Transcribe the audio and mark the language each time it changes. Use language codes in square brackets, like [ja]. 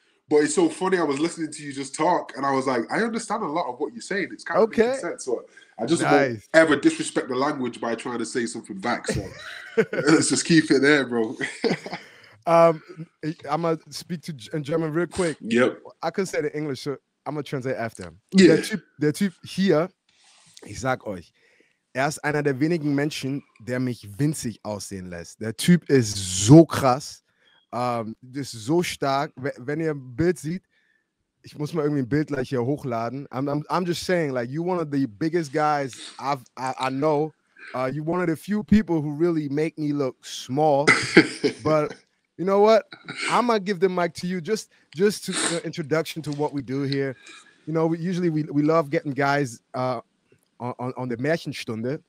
[en] But it's so funny. I was listening to you just talk, and I was like, I understand a lot of what you're saying. It's kind of making sense. So I just won't ever disrespect the language by trying to say something back. So let's just keep it there, bro. I'm gonna speak in German real quick. Yep. I could say it in English, so I'm gonna translate after him. Yeah. [de] Der Typ hier, ich sag euch, er ist einer der wenigen Menschen, der mich winzig aussehen lässt. Der Typ ist so krass, ist so stark. Wenn ihr ein Bild seht, ich muss mal irgendwie ein Bild gleich hier hochladen. [en] I'm just saying, like, you're one of the biggest guys I know. You're one of the few people who really make me look small. But you know what? I'm gonna give the mic to you just to introduction to what we do here. You know, we love getting guys on the Märchenstunde.